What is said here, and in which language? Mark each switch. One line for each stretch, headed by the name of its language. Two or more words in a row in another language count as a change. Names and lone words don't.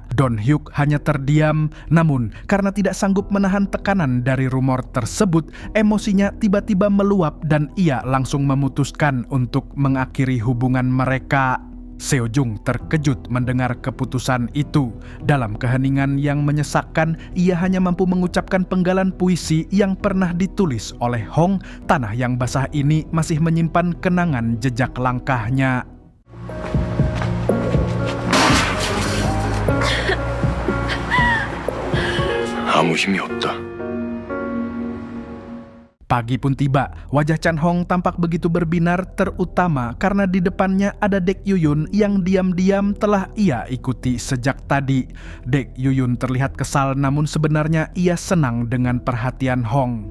Indonesian: Don Hyuk hanya terdiam, namun karena tidak sanggup menahan tekanan dari rumor tersebut, emosinya tiba-tiba meluap dan ia langsung memutuskan untuk mengakhiri hubungan mereka. Seo Jung terkejut mendengar keputusan itu. Dalam keheningan yang menyesakkan, ia hanya mampu mengucapkan penggalan puisi yang pernah ditulis oleh Hong. Tanah yang basah ini masih menyimpan kenangan jejak langkahnya.
Korean: 아무 힘이 없다.
Indonesian: Pagi pun tiba, wajah Chan Hong tampak begitu berbinar terutama karena di depannya ada Dek Yuyun yang diam-diam telah ia ikuti sejak tadi. Dek Yuyun terlihat kesal namun sebenarnya ia senang dengan perhatian Hong.